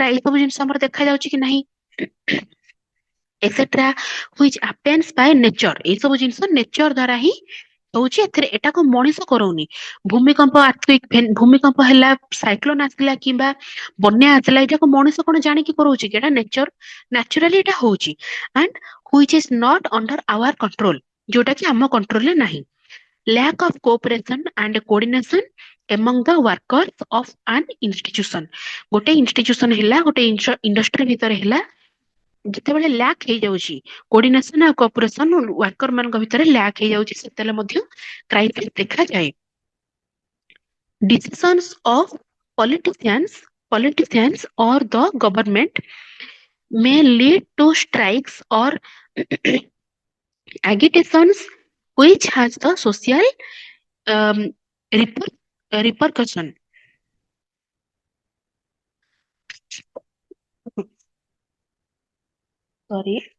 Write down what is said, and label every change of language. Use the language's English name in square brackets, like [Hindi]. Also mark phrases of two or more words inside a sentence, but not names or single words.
[Odia] ଏଇ ସବୁ ଜିନିଷ ଆମର ଦେଖାଯାଉଛି କି ନାହିଁ ଏକ୍ସେଟ୍ରା, [English] which happens by nature. [Odia] ଏଇ ସବୁ ଜିନିଷ ନେଚର ଦ୍ଵାରା ହିଁ ହଉଛି। ଏଥିରେ ଏଟାକୁ ମଣିଷ କରଉନି। ଭୂମିକମ୍ପ, ଆର୍ଥକ୍ୱେକ, ଭୂମିକମ୍ପ ହେଲା, ସାଇକ୍ଲୋନ ଆସିଲା କିମ୍ବା ବନ୍ୟା ଆସିଲା, ଏଟାକୁ ମଣିଷ କଣ ଜାଣିକି କରଉଛି କି? ଏଟା ନେଚର, ନ୍ୟାଚୁରାଲି ଏଟା ହଉଛି। [English] and which is not under our control, [Odia] ଯୋଉଟା କି ଆମ କଣ୍ଟ୍ରୋଲରେ ନାହିଁ। [English] lack of cooperation and coordination among the workers of an institution। [Odia] ଗୋଟେ ଇନଷ୍ଟିଟ୍ୟୁସନ ହେଲା, ଗୋଟେ ଇଣ୍ଡଷ୍ଟ୍ରି ଭିତରେ ହେଲା, ଯେତେବେଳେ ଲ୍ୟାକ୍ ହେଇଯାଉଛି କୋଅର୍ଡିନେସନ ଆଉ କୋଅପରେସନ ୱାର୍କର ମାନଙ୍କ ଭିତରେ ଲ୍ୟାକ୍ ହେଇଯାଉଛି, ସେତେବେଳେ ମଧ୍ୟ କ୍ରାଇସିସ୍ ଦେଖାଯାଏ। [English] decisions of politicians or the government may lead to strikes or agitations which has the social um, repercussion। ସରି